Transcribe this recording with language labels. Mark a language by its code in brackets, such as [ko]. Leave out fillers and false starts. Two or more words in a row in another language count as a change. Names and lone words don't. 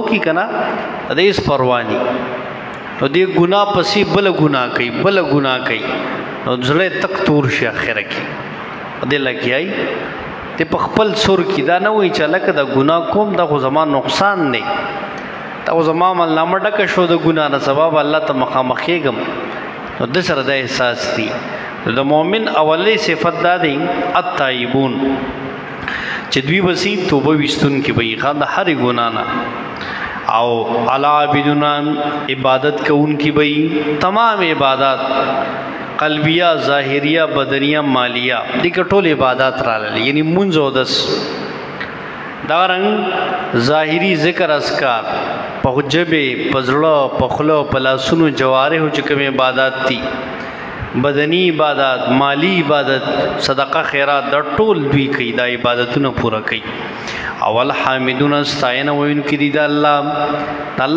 [ps] وکړي که نه د هېڅ پروا نه نو دې ګناه پسې بله ګناه کوي بله ګناه کوي نو زړه تک تور شي اخره کې دې لګیایي ته په خپل سر کې دا نه وایي چې هلکه دا ګناه کوم دا خو زما نقصان دی دا خو زما عملنامه ډکه شو د ګناه نه سبا به الله ته مخامخ کېږم نو د سره دا احساس دی د مؤمن اولی صفت دا دی التائبون چې دوی بسي توبه ویستونکي به یې د هرې ګناه نه او العابدون عبادت کوونکي به یې تمام عبادات قلبیه ظاهریه بدنیه مالیه دې کې ټول عبادات راغلي یعنی مونځ او دس دا رنګ ظاهری ذکر اذکار په جبې په زړه په خوله په لاسونو جوارحو چې کوم عبادات دي بدنی عبادت مالی عبادت صدقه خیرات دا ټول دوی کوي دا عبادتونه پوره کوي اول حامدون ستاینه ویونکي دي د الله